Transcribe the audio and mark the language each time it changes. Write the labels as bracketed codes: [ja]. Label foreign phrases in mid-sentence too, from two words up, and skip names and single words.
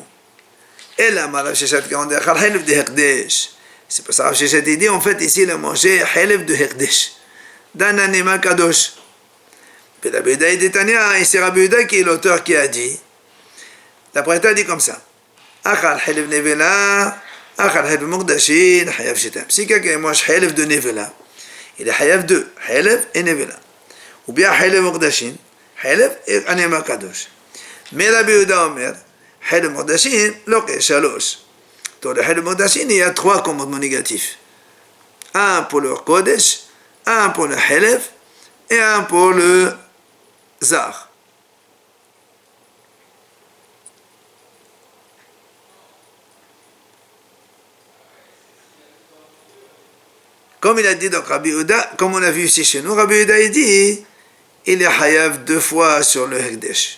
[fr] Et là, Rav Sheshet qui a dit Halev de Hekdesh. C'est pour ça que Rav Sheshet dit, en fait, ici, il a mangé Halev de Hekdesh. D'un animal kadosh. Et Rabbi Yehuda dit Tania, et c'est Rabbi Yehuda qui est l'auteur qui a dit. La Braïta dit comme ça. [he] אכל חלב נבלה, אכל חלב מוקדשין, חייב שתים. [fr] Si quelqu'un mange halev de nevela, il est hayav de halev et nevela. Ou bien [he] חלב מוקדשין, [fr] halev et animal kadosh. [he] Mais רבי יהודה אומר, חלב מוקדשין, לוקה שלוש. [fr] Dans le [he] חלב מוקדשין, [fr] il y a trois commandements négatifs. Un pour le kodesh, un pour le Halev et un pour le Zar. Comme il a dit donc Rabbi Yehuda, comme on a vu ici chez nous, Rabbi Yehuda il dit, il est Hayav 2 fois sur le Hekdesh.